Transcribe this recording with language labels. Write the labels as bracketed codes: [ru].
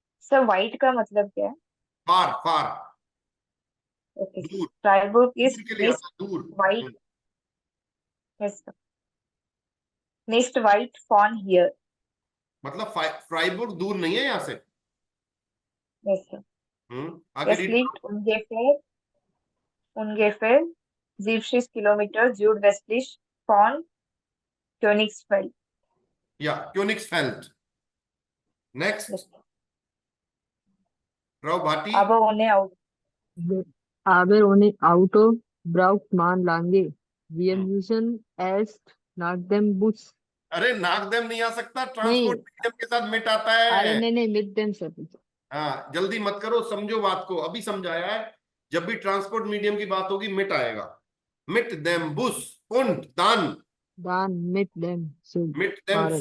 [hi] Sir white का मतलब क्या है? [en] far far, okay sir, [hi] दूर, [en] फ्राइबुर्ग इज [hi] दूर के लिए आता है, दूर। [de] वाइट, यस सर, निस्ट वाइट फॉन हियर, [hi] मतलब फ्राइबुर्ग दूर नहीं है यहाँ से। [en] yes sir, [hi] आगे [de] es [en] रीड [de] liegt ungefähr 70 Kilometer südwestlich von Königsfeld. [hi] या क्योनिक्सफेल्ड। Next, [en] Yes. [hi] Rao Bhati. [de] Aber ohne Auto. Aber ohne Auto braucht man lange. Wir हम्म, müssen erst nach dem Bus. [hi] अरे नागदेव नहीं आ सकता, नहीं, ट्रांसपोर्ट मीडियम के साथ मिट आता अरे है। नहीं [de] mit dem [hi] सर। हाँ, जल्दी मत करो, समझो बात को, अभी समझाया है। जब भी ट्रांसपोर्ट मीडियम की बात होगी मिट आएगा। [de] मिट देम बुस und dann Dann mit dem Zug mit dem fahren.